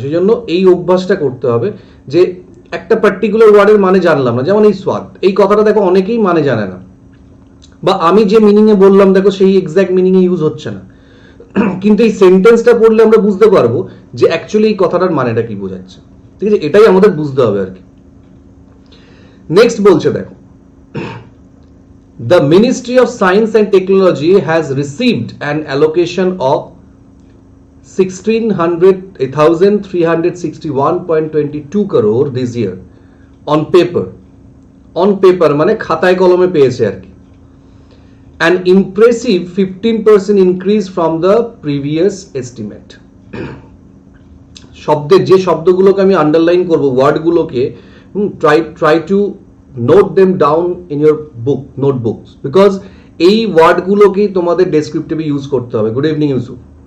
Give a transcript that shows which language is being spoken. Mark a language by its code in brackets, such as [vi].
[bn] সেই জন্য এই অভ্যাসটা করতে হবে, যে একটা পার্টিকুলার ওয়ার্ডের মানে জানলাম না, যেমন এই স্বাদ, এই কথাটা দেখো অনেকেই মানে জানে না, বা আমি যে মিনিংয়ে বললাম দেখো সেই এক্স্যাক্ট মিনিংয়ে ইউজ হচ্ছে না, কিন্তু এই সেন্টেন্সটা পড়লে আমরা বুঝতে পারবো যে অ্যাকচুয়ালি এই কথাটার মানেটা কি বোঝাচ্ছে, ঠিক আছে, এটাই আমাদের বুঝতে হবে আর কি। নেক্সট বলছে দেখো, [en] The Ministry of Science and Technology has received an allocation of 1,361.22 crore this year on paper. On paper [bn] মানে খাতায় কলমে পেয়েছে আর কি. [en] An impressive 15% increase from the previous estimate. [bn] শব্দের যে শব্দগুলোকে আমি আন্ডারলাইন করব, ওয়ার্ডগুলোকে [en] try to note them down in your notebooks, because [bn] এই ওয়ার্ডগুলোকেই তোমাদের ডেসক্রিপটিভে ইউজ করতে হবে. [en] Good evening Yusuf.